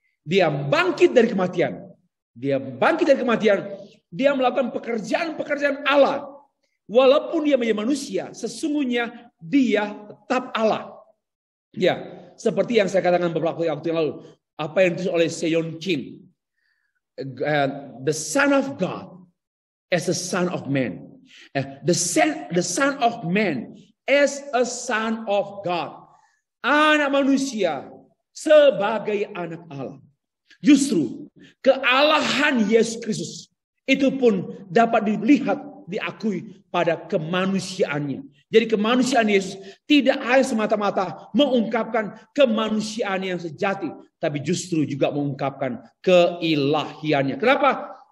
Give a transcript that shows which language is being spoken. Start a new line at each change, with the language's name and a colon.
Indonesian: Dia bangkit dari kematian. Dia bangkit dari kematian. Dia melakukan pekerjaan-pekerjaan Allah. Walaupun dia menjadi manusia, sesungguhnya dia tetap Allah. Ya, seperti yang saya katakan beberapa waktu yang lalu. Apa yang ditulis oleh Seyon Kim.
English: The Son of God as a Son of Man. The Son of Man as a Son of God.
Indonesian: Anak manusia sebagai anak Allah. Justru kealahan Yesus Kristus itu pun dapat dilihat, diakui pada kemanusiaannya. Jadi kemanusiaan Yesus tidak hanya semata-mata mengungkapkan kemanusiaan yang sejati, tapi justru juga mengungkapkan keilahiannya. Kenapa?